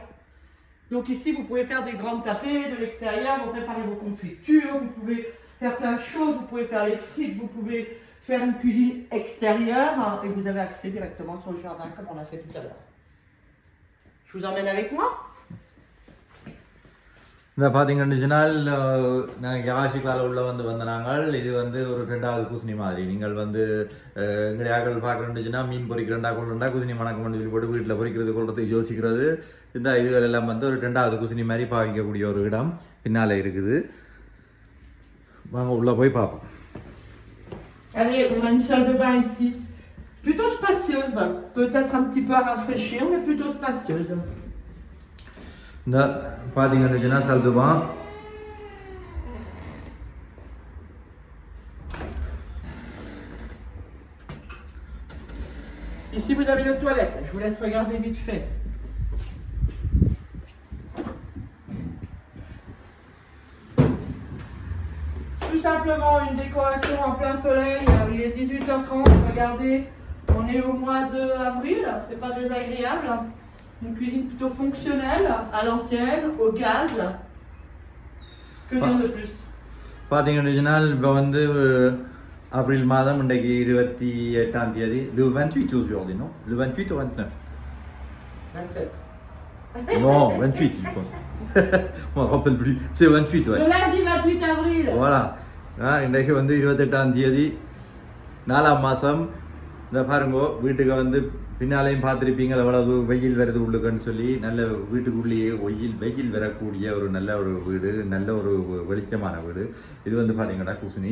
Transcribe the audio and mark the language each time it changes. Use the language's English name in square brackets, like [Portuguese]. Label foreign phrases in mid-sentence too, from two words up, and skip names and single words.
[French] Donc ici, vous pouvez faire des grandes tapées de l'extérieur, vous préparez vos confitures, vous pouvez faire plein de choses, vous pouvez faire les frites, vous pouvez faire une cuisine extérieure, hein, et vous avez accès directement sur le jardin, comme on a fait tout à l'heure. Je vous emmène avec moi. [Tamil] இந்த பார்த்தீங்கன்னா நாங்கள் கராச்சிக்கால உள்ள வந்து நாங்கள் இது வந்து ஒரு 2வது குசினி மாதிரி நீங்கள் வந்து எங்களுடைய ஆக்கள் பார்க்குறேன்னுச்சுன்னா மீன் பொறிக்கிறண்டா கொள்ளுண்டா குசினி மணக்கம்னு சொல்லி போட்டு வீட்டில் பொறிக்கிறது கொள்றதுக்கு யோசிக்கிறது இந்த இதுகள் எல்லாம் வந்து ஒரு 2வது குசினி மாதிரி பாவிக்கக்கூடிய ஒரு இடம் பின்னால் இருக்குது. வாங்க உள்ளே போய் பார்ப்போம். [French] Allez, on a une salle de bain ici. Plutôt spacieuse, peut-être un petit peu à rafraîchir, mais plutôt spacieuse. [Tamil] இந்த பார்த்தீங்கன்னா சல்துமா [French] Ici, vous avez les toilettes. Je vous laisse regarder vite fait. Tout simplement une décoration en plein soleil. Il est 18h30. Regardez, on est au mois d'avril. C'est pas désagréable. Une cuisine plutôt fonctionnelle, à l'ancienne, au gaz. Que dire de plus? [Tamil] பார்த்தீங்கன்னா இப்போ வந்து அப்ரில் மாதம் இன்றைக்கு 28ஆம் தேதி. [French] Le 28 aujourd'hui, non? Le 28 ou 29? 27. Non, 28 je pense. On ne rappelle plus. C'est 28, ouais. Le lundi 28 avril. Voilà. [Tamil] இன்றைக்கு வந்து 28ஆம் தேதி 4ஆம் மாதம். இந்த பாருங்கோ வீட்டுக்கு வந்து பின்னாலையும் பார்த்துருப்பீங்க எவ்வளவு வெயில் வருது உள்ளுக்குன்னு சொல்லி நல்ல வீட்டுக்குள்ளேயே வெயில் வரக்கூடிய ஒரு நல்ல ஒரு வீடு, நல்ல ஒரு வெளிச்சமான வீடு. இது வந்து பார்த்தீங்கன்னா குசினி.